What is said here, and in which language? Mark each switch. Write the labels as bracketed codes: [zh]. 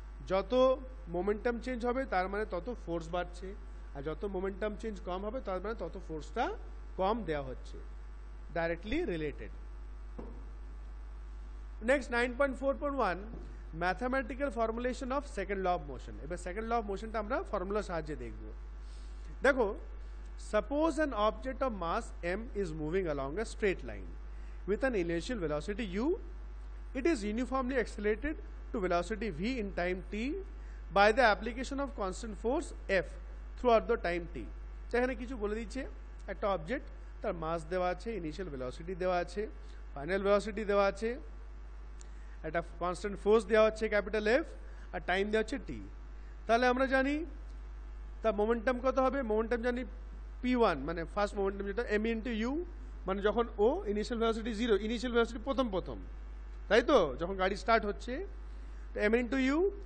[bn] যত momentum change হবে তার মানে তত ফোর্স বাড়ছে, আর যত মোমেন্টাম চেঞ্জ কম হবে তার মানে তত ফোর্সটা কম দেওয়া হচ্ছে, directly related. [en] Next 9.4.1 mathematical formulation of second law of motion. [bn] এবার সেকেন্ড ল অফ মোশনটা আমরা ফর্মুলার সাহায্যে দেখব। দেখো, [en] suppose an object of mass m is moving along a straight line with an initial velocity u. It is uniformly accelerated to velocity v in time t by the application of constant force f throughout the time t. [bn] এখানে কিছু বলে দিচ্ছে, একটা object, তার মাস দেওয়া আছে, initial velocity দেওয়া আছে, ফাইনাল ভেলোসিটি দেওয়া আছে, একটা কনস্ট্যান্ট ফোর্স দেওয়া হচ্ছে ক্যাপিটাল এফ, আর টাইম দেওয়া হচ্ছে টি। তাহলে আমরা জানি তার মোমেন্টাম কত হবে, মোমেন্টাম জানি p1, মানে ফার্স্ট মোমেন্টাম যেটা m ইন্টু ইউ, মানে যখন ও ইনিশিয়াল ভেলোসিটি 0, ইনিশিয়াল ভেলোসিটি প্রথম, তাই তো, যখন গাড়ি স্টার্ট হচ্ছে, তো m ইন্টু ইউ।